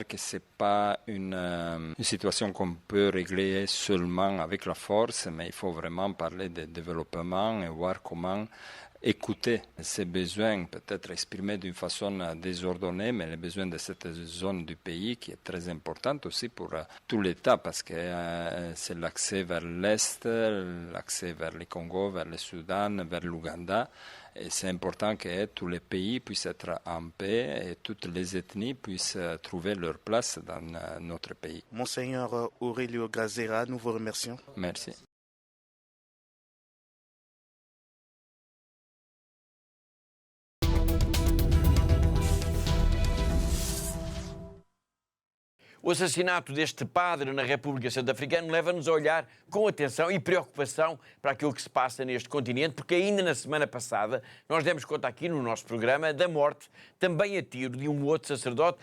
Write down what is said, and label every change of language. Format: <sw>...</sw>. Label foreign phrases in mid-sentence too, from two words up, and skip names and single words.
<fr>que ce n'est pas une situation qu'on peut régler seulement avec la force, mais il faut vraiment parler de développement et voir comment écouter ces besoins, peut-être exprimés d'une façon désordonnée, mais les besoins de cette zone du pays qui est très importante aussi pour tout l'État parce que c'est l'accès vers l'Est, l'accès vers le Congo, vers le Soudan, vers l'Ouganda. Et c'est important que tous les pays puissent être en paix et toutes les ethnies puissent trouver leur place dans notre pays. Monseigneur Aurelio Grazera, nous vous remercions. Merci.</fr> <pt>O assassinato deste padre na República Centro-Africana leva-nos a olhar com atenção e preocupação para aquilo que se passa neste continente, porque ainda na semana passada nós demos conta aqui no nosso programa da morte, também a tiro, de um outro sacerdote.</pt>